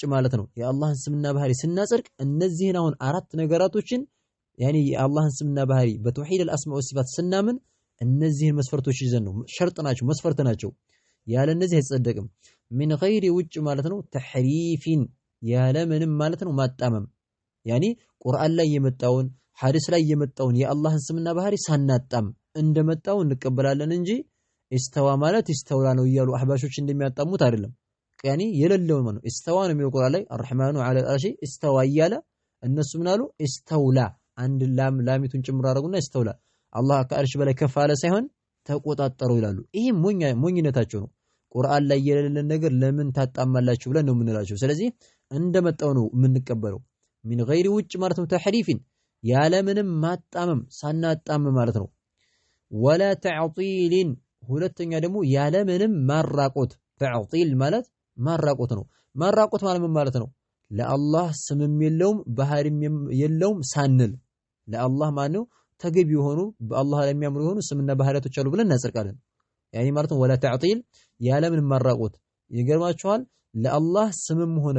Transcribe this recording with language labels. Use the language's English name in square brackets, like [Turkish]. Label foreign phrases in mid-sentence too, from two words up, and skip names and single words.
[Amharic] ማለት ነው የአላህን ስምና ባህሪ ስናጸድቅ እነዚህን አሁን አራት ነገራቶችን ያኒ የአላህን ስምና ባህሪ በተውሂድ [Arabic] الأسماء والصفات [Amharic] ስናምን እነዚህን መስፈርቶች ይዘን ነው ሸርጥ ናቸው መስፈርት ናቸው ያለ እነዚህ አይጸደቅም [Arabic] من غير [Amharic] ውጭ ማለት ነው ተሕሪፊን ያለ ምንም ማለት ነው ማጣመም ያኒ ቁርአን ላይ የመጣውን ሐዲስ ላይ የመጣውን የአላህን ስምና ባህሪ ሳናጣም እንደመጣው እንቀበላለን እንጂ استوى ማለት استولى ነው ይያሉ አህባሾች እንደሚያጣሙት አይደለም ያኒ የሌለው ማለት استوى ነው የሚለው ቁርአን ላይ [Arabic] الرحمن على العرش استوى [Amharic] ይያለ እነሱ ምን አሉ استولى አንድ ላሚቱን ጭምር አረጉና استولى አላህ ከአርሽ በላይ ከፍ አለ ሳይሆን ተቆጣጣሩ ይላሉ ይሄ ሞኝነታቸው ነው ቁርአን ላይ የሌለን ነገር ለምን ታጣማላችሁ ብለን ነው የምንላቸው ስለዚህ እንደመጣው ነው የምንቀበለው [Arabic] من غير [Amharic] ውጭ ማለት ነው ተሕሪፍን ያለ ምንም ማጣመም ሳናጣም ማለት ነው [Arabic] ولا تعطيل [Amharic] ሁለተኛ ደግሞ ያለ ምንም ማራቆት ተዕጢል ማለት ማራቆት ነው ማራቆት ማለት ምን ማለት ነው ለአላህ ስምም የለውም ባህሪም የለውም ሳንል ለአላህ ማነው ተገቢ የሆኑ በአላህ ላይ የሚያምሩ የሆኑ ስምና ባህሪያቶች አሉ ብለን እናጸድቃለን ያኒ ማለት ነው [Arabic] ولا تعطيل [Amharic] ያለ ምንም ማራቆት ይገርማችኋል ለአላህ ስምም ሆነ